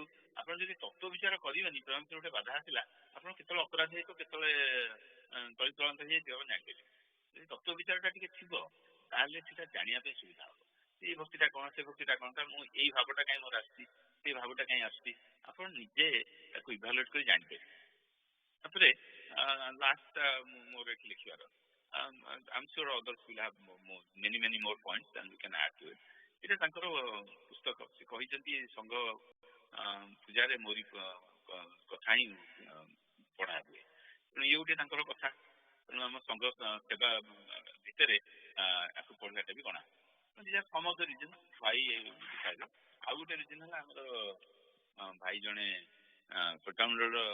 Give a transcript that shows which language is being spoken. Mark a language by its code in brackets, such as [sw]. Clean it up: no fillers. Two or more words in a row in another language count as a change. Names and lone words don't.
[or] ଆପଣ ଯଦି ତତ୍ତ୍ୱ ବିଚାର କରିବେନି ପ୍ରେମ ଭିତରେ ଗୋଟେ ବାଧା ଆସିଲା ଆପଣ କେତେବେଳେ ଅପରାଧ ହେଇଥିବ କେତେବେଳେ ତଳିତଳାନ୍ତ ହେଇଯାଇଥିବ ଆପଣ ଜାଣିପାରିବେ ଯଦି ତତ୍ତ୍ୱ ବିଚାରଟା ଟିକେ ଥିବ ତାହେଲେ ସେଟା ଜାଣିବା ପାଇଁ ସୁବିଧା ହବ ଏଇ ଭକ୍ତିଟା କ'ଣ ସେ ଭକ୍ତିଟା କ'ଣ ମୁଁ ଏଇ ଭାବଟା କାହିଁ ମୋର ଆସିଛି ସେଇ ଭାବଟା କାହିଁ ଆସୁଛି ଆପଣ ନିଜେ ତାକୁ ଇଭାଲୁଏଟ୍ କରି ଜାଣିପାରିବେ ତାପରେ ଲାଷ୍ଟ ମୋର ଏଠି ଲେଖିବାର [en] I'm sure others will have many more points and we can add to it [or] ଏଇଟା ତାଙ୍କର ପୁସ୍ତକ ସେ କହିଛନ୍ତି ସଂଘ ପୂଜାରେ ମୋରି କଥା ହିଁ ପଢା ହୁଏ ତେଣୁ ଇଏ ଗୋଟେ ତାଙ୍କର କଥା ତେଣୁ ଆମ ସଂଘ ସେବା ଭିତରେ ଆକୁ ପଢିବାଟା ବି ଗଣା [en] some of the reason [or] ଭାଇ ଆଉ ଗୋଟେ ରିଜନ୍ ହେଲା ଆମର ଭାଇ ଜଣେ କୋଟାମୁଣ୍ଡଳର